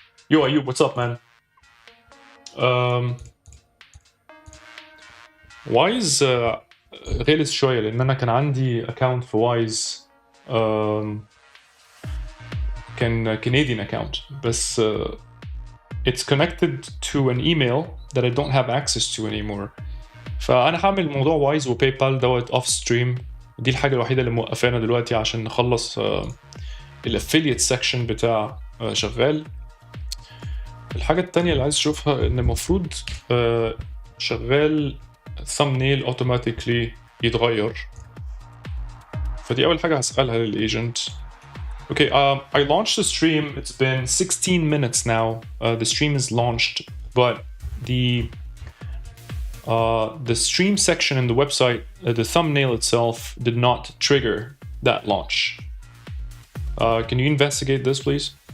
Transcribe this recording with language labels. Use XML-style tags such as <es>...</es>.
<en>You ايوب what's up man.</en> <ar>وايز غلس شويه لان انا كان عندي اكونت في وايز كان</ar> <en>Canadian account</en> <ar>بس</ar> <en>it's connected to an email that I don't have access to anymore.</en> <ar>فأنا هعمل موضوع وايز وباي بال دوت اوف ستريم. دي الحاجة الوحيدة اللي موقفانا دلوقتي عشان نخلص الافيليت سيكشن بتاع شغال. الحاجة التانية اللي عايز اشوفها ان المفروض شغال thumbnail automatically يتغير. فدي أول حاجة هسألها للagent.</ar> <en>Okay, I launched the stream. It's been 16 minutes now. The stream is launched, but the stream section in the website, the thumbnail itself, did not trigger that launch. Can you investigate this, please?</en>